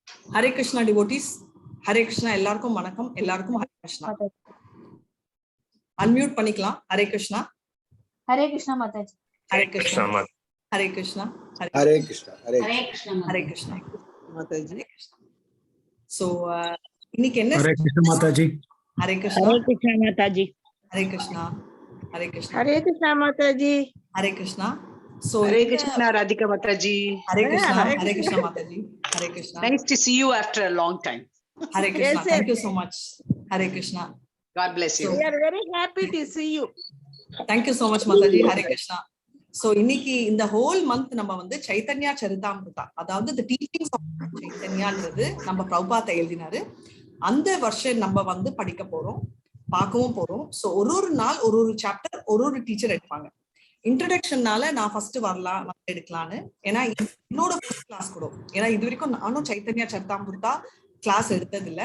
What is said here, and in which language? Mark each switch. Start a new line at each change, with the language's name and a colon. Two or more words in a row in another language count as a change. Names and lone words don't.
English: Hare Krishna devotees.
Tamil: Hare Krishna எல்லாருக்கும் வணக்கம். எல்லாருக்கும் Hare Krishna. Unmute பண்ணிக்கலாம்.
English: Hare Krishna. Hare Krishna Mathaji. Hare Krishna. Hare Krishna. Hare Krishna. Hare Krishna. Hare Krishna. Mathaji.
Tamil: So இன்னைக்கு என்ன?
English: Hare Krishna Mathaji. Hare Krishna. Hare Krishna Mathaji. Hare Krishna. Hare Krishna. Hare Krishna Mathaji. Hare Krishna. So Hare Krishna Radhika Mataji. Hare Krishna. Hare Krishna Mataji. Hare Krishna. Nice to see you after a long time. Hare Krishna. Yes, Thank you so much. Hare Krishna. God bless you. We are very happy to see you. Thank you so much Mataji. Hare Krishna.
Tamil: So இன்னைக்கு இந்த
English: whole month
Tamil: நம்ம வந்து சைத்தன்யா சரிதாமிருதா, அதாவது
English: the teachings of
Tamil: சைத்தன்யான்றது நம்ம பிரபுபாதா எழுதினாரு. அந்த வருஷம் நம்ம வந்து படிக்க போறோம், பார்க்கவும் போறோம். சோ ஒரு நாள் ஒரு சாப்டர் ஒரு டீச்சர் எடுப்பாங்க. இன்ட்ரோடக்ஷன்னால நான் ஃபர்ஸ்ட் வரலாம் எடுக்கலான்னு, ஏன்னா என்னோட
English: first class
Tamil: கூட, ஏன்னா இது வரைக்கும் நானும் சைத்தன்யா சரிதாமிருதா கிளாஸ் எடுத்தது இல்ல.